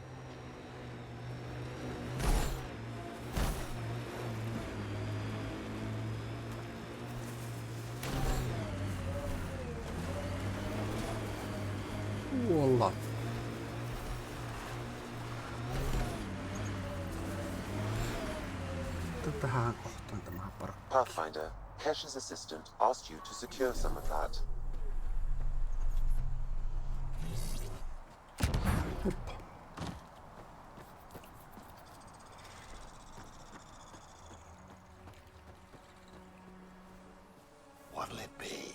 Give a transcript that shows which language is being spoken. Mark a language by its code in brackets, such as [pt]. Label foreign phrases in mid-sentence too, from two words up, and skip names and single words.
[fi] Kuolla. Tähän kohtaan tämä on parempi. [en] Pathfinder, Cash's assistant asked you to secure some of that. [fi] Hoppa. [en] What'll it be?